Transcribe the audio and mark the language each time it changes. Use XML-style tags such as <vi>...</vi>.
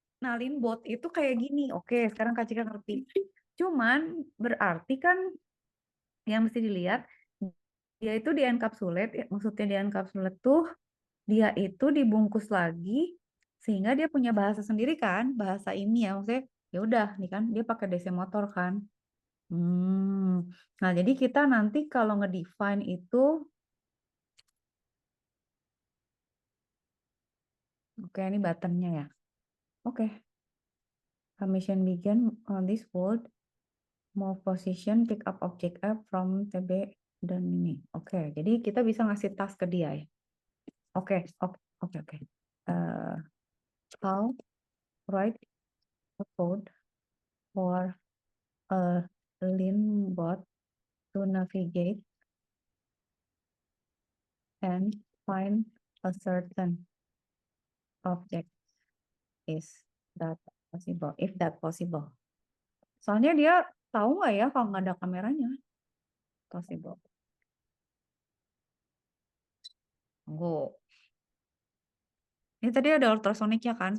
<id>Nah, Linbot itu kayak gini. Oke, sekarang Kak Cika ngerti. Cuman berarti kan yang mesti dilihat dia itu di encapsulate, maksudnya di encapsulate tuh dia itu dibungkus lagi sehingga dia punya bahasa sendiri kan, bahasa ini ya maksudnya ya udah nih kan dia pakai DC motor kan. Hmm. Nah, jadi kita nanti kalau ngedefine itu oke ini buttonnya ya. Oke.</id> <en>Mission begin on this world. Move position, pick up object F from TB</en> <id>dan ini. Oke, jadi kita bisa ngasih task ke dia ya. Oke.</id> <en>Eh, how write a code for a Linbot to navigate and find a certain object, is that possible? If that possible.</en> <id>Soalnya dia tahu nggak ya kalau nggak ada kameranya?</id> <en>Possible.</en> <id>Go. Ini tadi ada ultrasoniknya kan.</id>